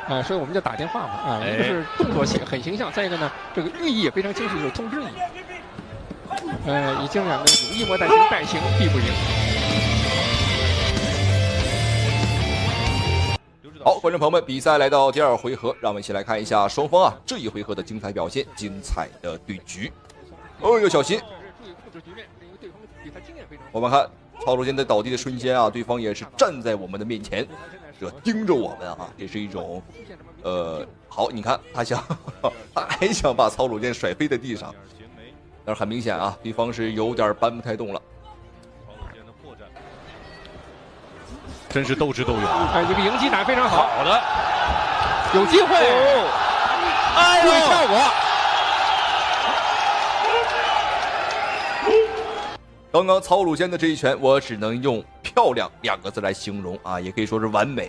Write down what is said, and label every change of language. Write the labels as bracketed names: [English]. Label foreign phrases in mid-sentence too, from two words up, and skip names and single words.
[Chinese] 所以我們叫打電話嘛，一個是動作很形象，再一個呢，這個寓意也非常清晰，就是通知你。已經兩個有一模帶形，帶形必不贏。好，觀眾朋友們，比賽來到第2回合，讓我們一起來看一下雙方這一回合的精彩表現，精彩的對局。要小心！我們看曹魯健在倒地的瞬間啊，對方也是站在我們的面前，這盯着我們啊，這是一種好，你看他還想把曹魯健甩飛在地上，但是很明顯啊，對方是有點搬不太動了。真是鬥智鬥勇，這個迎擊打非常好，好的，有機會，注意效果。剛剛曹魯健的這一拳，我只能用漂亮2個字來形容啊，也可以說是完美。